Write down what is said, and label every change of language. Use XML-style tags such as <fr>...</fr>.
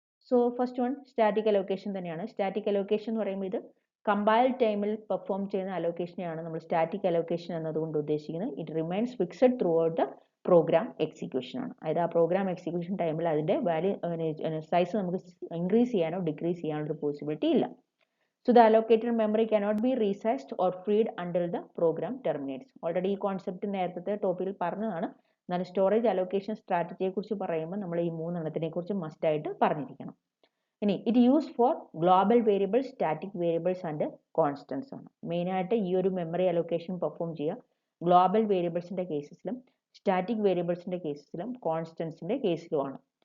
<ml>So first one static allocation തന്നെയാണ്. Static allocation എന്ന് പറയുമ്പോൾ ഇത് കമ്പൈൽ ടൈമിൽ പെർഫോം ചെയ്യുന്ന അലോക്കേഷനെയാണ് നമ്മൾ സ്റ്റാറ്റിക് അലോക്കേഷൻ എന്നതുകൊണ്ട് ഉദ്ദേശിക്കുന്നത്.</ml> <en>It remains fixed throughout the program execution ആണ്.</en> <ml>അതായത് ആ പ്രോഗ്രാം എക്സിക്യൂഷൻ ടൈമിൽ അതിൻ്റെ സൈസ് നമുക്ക് ഇൻക്രീസ് ചെയ്യാനോ ഡിക്രീസ് ചെയ്യാനോ ഒരു പോസിബിലിറ്റി ഇല്ല.</ml> <en>So the allocated memory cannot be resized or freed until the program terminates.</en> <ml>Already ഈ കോൺസെപ്റ്റ് നേരത്തെ ടോപ്പിക്കിൽ പറഞ്ഞതാണ്. എന്നാൽ സ്റ്റോറേജ് അലോക്കേഷൻ സ്ട്രാറ്റജിയെ കുറിച്ച് പറയുമ്പോൾ നമ്മൾ ഈ 3 എണ്ണത്തിനെ കുറിച്ച് മസ്റ്റ് ആയിട്ട് പറഞ്ഞിരിക്കണം.</ml> <en>ഇനി it use for global variables, static variables and constants ആണ്.</en> <ml>മെയിനായിട്ട് ഈ ഒരു മെമ്മറി അലോക്കേഷൻ പെർഫോം ചെയ്യുക ഗ്ലോബൽ വേരിയബിൾസിൻ്റെ കേസിലും സ്റ്റാറ്റിക് വേരിയബിൾസിൻ്റെ കേസിലും കോൺസ്റ്റൻസിൻ്റെ കേസിലുമാണ്.</ml>